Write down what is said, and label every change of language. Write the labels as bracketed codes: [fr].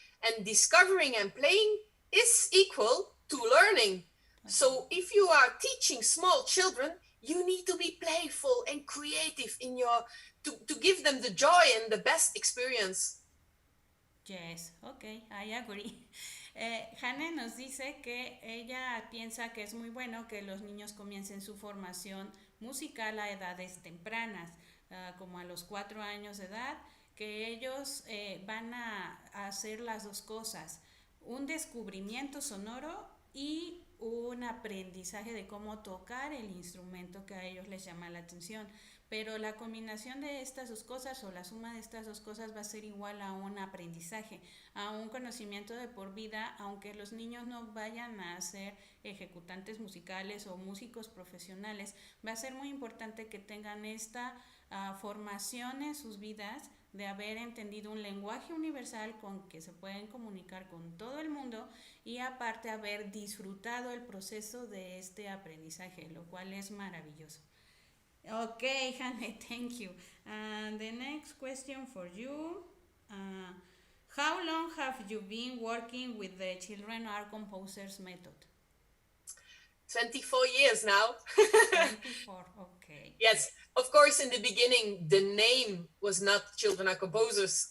[en] And discovering and playing is equal to learning. So if you are teaching small children, you need to be playful and creative in to give them the joy and the best experience. Yes, okay, I agree. [es] Hanne nos dice que ella piensa que es muy bueno que los niños comiencen su formación musical a edades tempranas, como a los 4 años de edad, que ellos van a hacer las dos cosas, un descubrimiento sonoro y un aprendizaje de cómo tocar el instrumento que a ellos les llama la atención. Pero la combinación de estas dos cosas o la suma de estas dos cosas va a ser igual a un aprendizaje, a un conocimiento de por vida, aunque los niños no vayan a ser ejecutantes musicales o músicos profesionales. Va a ser muy importante que tengan esta formación en sus vidas de haber entendido un lenguaje universal con que se pueden comunicar con todo el mundo y aparte haber disfrutado el proceso de este aprendizaje, lo cual es maravilloso. [en] Okay, Hanne, thank you. The next question for you. How long have you been working with the Children Art Composers method? 24 years now. 24, okay. Yes, of course, in the beginning, the name was not Children Are Composers.